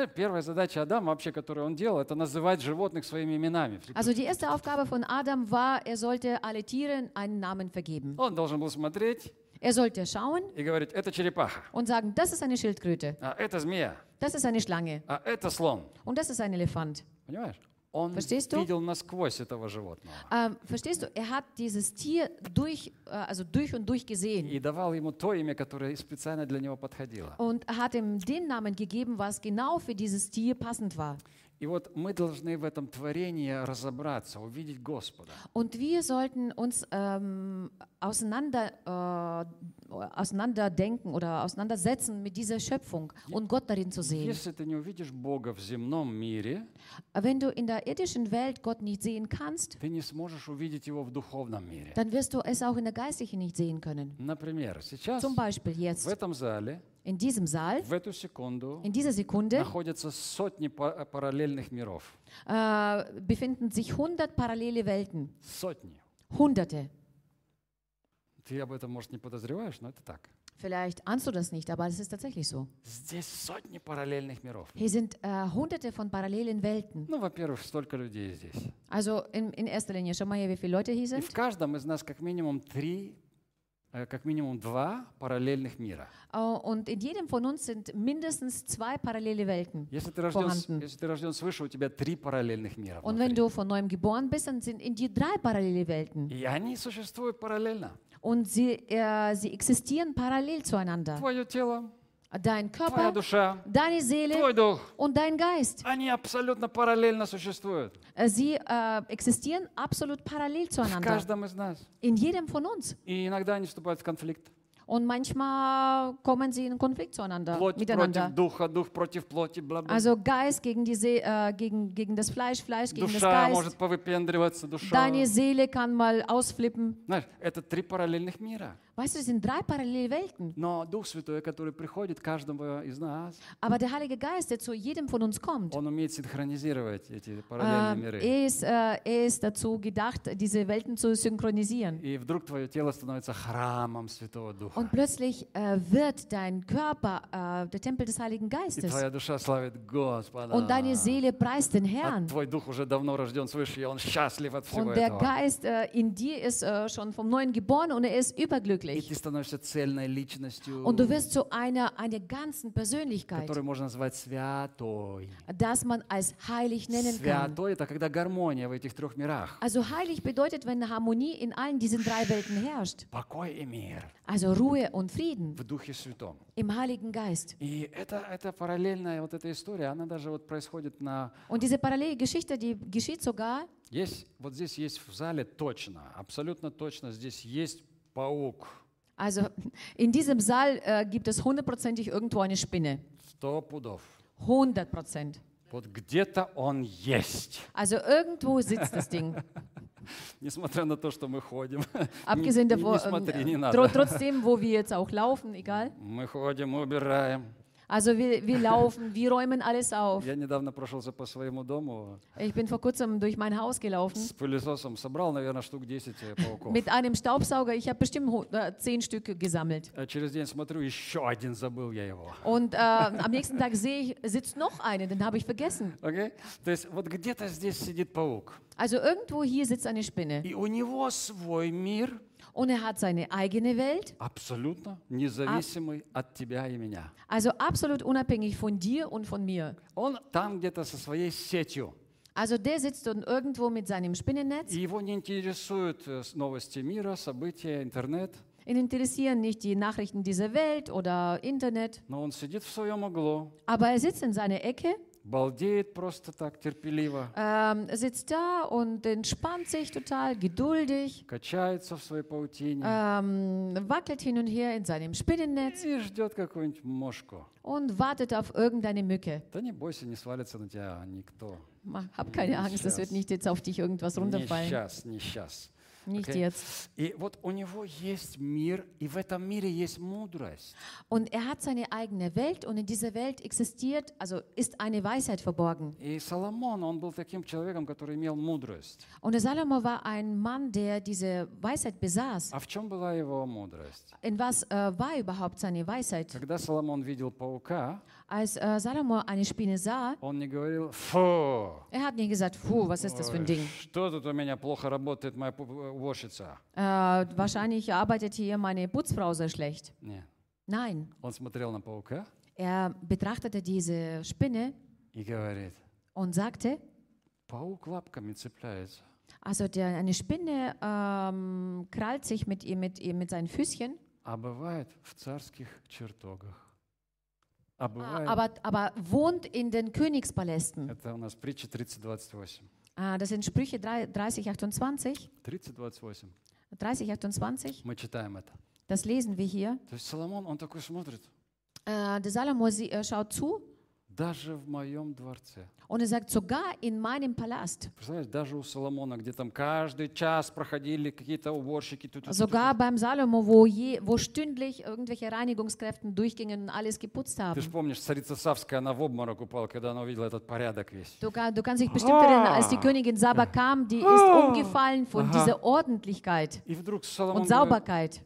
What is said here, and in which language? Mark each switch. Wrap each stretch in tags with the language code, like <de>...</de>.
<ru>Первая задача Адама, вообще, которую он делал, это называть животных своими именами.</ru> <de>Also die erste Aufgabe von Adam war, sollte alle Tiere einen Namen vergeben.</de> <ru>Он должен был смотреть.</ru> <de>Sollte schauen.</de> <ru>И говорить, это черепаха.</ru> <de>Und sagen, das ist eine Schildkröte.</de> <ru>А это змея.</ru> <de>Das ist eine Schlange.</de> <ru>А это слон.</ru> <de>Und das ist ein Elefant.</de> <ru>Понимаешь?</ru> <de>Он verstehst</de> <ru>видел</ru> <de>du?</de> <ru>Насквозь этого животного.</ru> <de>Verstehst du? Er hat dieses Tier durch, also durch und durch gesehen.</de> <ru>И давал ему то имя, которое специально для него подходило.</ru> <de>Und hat ihm den Namen gegeben, was genau für dieses Tier passend war.</de> <ru>И вот мы должны в этом творении разобраться, увидеть Господа.</ru> <de>Und wir sollten uns auseinanderdenken oder auseinandersetzen mit dieser Schöpfung und Gott darin zu sehen.</de> <ru>Если ты не увидишь Бога в земном мире,</ru> <de>wenn du in der irdischen Welt Gott nicht sehen kannst,</de> <ru>ты не сможешь увидеть его в духовном мире.</ru> <de>Dann wirst du es auch in der geistlichen nicht sehen können.</de> <ru>Например, сейчас,</ru> <de>zum Beispiel jetzt,</de> <ru>в этом зале,</ru> <de>in diesem Saal,</de> <ru>в эту секунду,</ru> <de>in dieser Sekunde,</de> <ru>находятся сотни параллельных миров.</ru> <de>Befinden sich 100 parallele Welten.</de> <ru>Сотни.</ru> <de>Hunderte.</de> <ru>Ты об этом, может, не подозреваешь, но это так.</ru> <de>Vielleicht ahnst du das nicht, aber es ist tatsächlich so.</de> <ru>Здесь сотни параллельных миров.</ru> <de>Hier sind hunderte von parallelen Welten.</de> <ru>Ну, во-первых, столько людей здесь.</ru> <de>Also in erster Linie, schau mal, wie viele Leute hier sind.</de> <ru>И в каждом из нас как минимум три, как минимум два параллельных мира.</ru> <de>Und in jedem von uns sind mindestens zwei parallele Welten vorhanden.</de> <ru>Если ты рожден свыше, у тебя три параллельных мира.</ru> <de>Und wenn du von neuem geboren bist, dann sind in dir drei parallele Welten.</de> <ru>И они существуют параллельно.</ru> <de>Und sie existieren parallel zueinander.</de> <ru>Твое тело,</ru> <de>dein Körper,</de> <ru>твоя душа,</ru> <de>deine Seele,</de> <ru>твой дух,</ru> <de>und dein Geist.</de> <ru>Они абсолютно параллельно существуют.</ru> <de>Sie existieren absolut parallel zueinander.</de> <ru>В каждом из нас.</ru> <de>In jedem von uns.</de> <ru>И иногда они вступают в конфликт.</ru> <de>Und manchmal kommen sie in Konflikt zueinander,</de> <ru>плоть</ru> <de>miteinander.</de> <ru>Против духа, дух против плоти, бла-бла.</ru> <de>Also Geist gegen die gegen das Fleisch, Fleisch gegen</de> <ru>душа</ru> <de>das Geist.</de> <ru>Может повыпендриваться, душа.</ru> <de>Deine Seele kann mal ausflippen.</de> <ru>Знаешь, это три параллельных мира.</ru> <de>Weißt du, es sind drei parallele Welten.</de> <ru>Но Дух Святой, который приходит каждому из нас,</ru> <de>aber der Heilige Geist, der zu jedem von uns kommt,</de> <ru>он умеет синхронизировать эти параллельные миры.</ru> <de>Ist dazu gedacht, diese Welten zu synchronisieren.</de> <ru>И вдруг твое тело становится храмом Святого Духа.</ru> <de>Und plötzlich wird dein Körper der Tempel des Heiligen Geistes.</de> <ru>И твоя душа славит Господа.</ru> <de>Und deine Seele preist den Herrn.</de> <ru>А твой дух уже давно рожден свыше, и он счастлив от всего этого.</ru> <de>Und der Geist in dir ist schon vom Neuen geboren und ist überglücklich.</de> <ru>И ты становишься цельной личностью,</ru> <de>und du wirst zu einer ganzen Persönlichkeit,</de> <ru>которую можно назвать святой.</ru> <de>Das man als heilig nennen kann.</de> <ru>Святой – это когда гармония в этих трех мирах.</ru> <de>Also heilig bedeutet, wenn Harmonie in allen diesen drei Welten herrscht.</de> <ru>Покой и мир.</ru> <de>Also Ruhe und Frieden.</de> <ru>В Духе Святом.</ru> <de>Im Heiligen Geist.</de> <ru>И это параллельная вот эта история, она даже вот происходит на…</ru> <de>Und diese parallele Geschichte, die geschieht sogar…</de> <ru>Есть, вот здесь есть в зале точно, абсолютно точно здесь есть Паук. Also in diesem Saal gibt es hundertprozentig irgendwo eine Spinne. 100%. Вот где-то он есть.</ru> <de>Also irgendwo sitzt das Ding.</de> <ru>Несмотря на то, что мы ходим.</ru> <de>Abgesehen davon, trotzdem, wo wir jetzt auch laufen, egal.</de> <ru>Мы ходим, мы убираем.</ru> <de>Also wir laufen, wir räumen alles auf.</de> <ru>Я недавно прошелся по своему дому.</ru> <de>Ich bin vor kurzem durch mein Haus gelaufen.</de> <ru>С пылесосом собрал, наверное, штук 10 пауков.</ru> <de>Mit einem Staubsauger, ich habe bestimmt 10 Stück gesammelt.</de> <ru>Через день смотрю, еще один забыл я его.</ru> <de>Und am nächsten Tag sehe ich, sitzt noch einer, den habe ich vergessen.</de> <en>Okay?</en> <ru>То есть вот где-то здесь сидит паук.</ru> <de>Also irgendwo hier sitzt eine Spinne.</de> <ru>И у него свой мир.</ru> <de>Und er hat seine eigene Welt.</de> <ru>Абсолютно независимый от тебя и меня.</ru> <de>Also absolut unabhängig von dir und von mir.</de> <ru>Он там где-то со своей сетью.</ru> <de>Also der sitzt dort irgendwo mit seinem Spinnennetz.</de> <ru>И его не интересуют новости мира, события, Интернет.</ru> <de>Ihn interessieren nicht die Nachrichten dieser Welt oder Internet.</de> <ru>Но он сидит в своем углу.</ru> <de>Aber er sitzt in seiner Ecke.</de> <ru>Балдеет просто так терпеливо.</ru> <de>Sitzt da und entspannt sich total geduldig.</de> <ru>Качается в своей паутине.</ru> <de>Wackelt hin und her in seinem Spinnennetz.</de> <ru>И ждет какую-нибудь мошку.</ru> <de>Und wartet auf irgendeine Mücke.</de> <ru>Да не бойся, не свалится на тебя никто.</ru> <de>Hab keine Angst, es wird nicht jetzt auf dich irgendwas runterfallen.</de> <ru>Nicht сейчас.</ru> <de>Nicht jetzt.</de> <ru>И вот у него есть мир, и в этом мире есть мудрость.</ru> <de>Und er hat seine eigene Welt, und in dieser Welt existiert, also ist eine Weisheit verborgen.</de> <ru>И Соломон, он был таким человеком, который имел мудрость.</ru> <de>Und Salomo war ein Mann, der diese Weisheit besaß.</de> <ru>А в чем была его мудрость?</ru> <de>In was war überhaupt seine Weisheit?</de> <ru>Когда Соломон видел паука,</ru> <de>als Salomo eine Spinne sah,</de> <ru>он не говорил, фу!</ru> <de>Er hat nie gesagt, фу, was ist das für ein Ding? Что тут у меня плохо работает, моя пупа? Wahrscheinlich arbeitet hier meine Putzfrau sehr schlecht. Nein.</de> <ru>Он смотрел на паука.</ru> <de>Er betrachtete diese Spinne.</de> <ru>И говорит.</ru> <de>Und sagte.</de> <ru>Паук лапками цепляется.</ru> <de>Also eine Spinne krallt sich mit seinen Füßchen.</de> <ru>А бывает в царских чертогах. А бывает.</ru> <de>Aber wohnt in den Königspalästen.</de> <ru>Это у нас притча 30:28.</ru> <de>Das sind Sprüche 30:28.</de> <ru>30:28. Мы читаем это.</ru> <de>Das lesen wir hier.</de> <ru>То есть Соломон, он такой смотрит.</ru> <de>Der Salomo schaut zu.</de> <ru>Даже в моем дворце.</ru> <de>Und er sagt, sogar in meinem Palast.</de> <ru>Представляешь, даже у Соломона, где там каждый час проходили какие-то уборщики.</ru> <de>Sogar beim Salomo, wo stündlich irgendwelche Reinigungskräfte durchgingen und alles geputzt haben.</de> <ru>Ты же помнишь, царица Савская, она в обморок упала, когда она увидела этот порядок весь.</ru> <de>Du kannst dich bestimmt erinnern, als die Königin Saba kam, die ist umgefallen von dieser Ordentlichkeit und Sauberkeit.</de>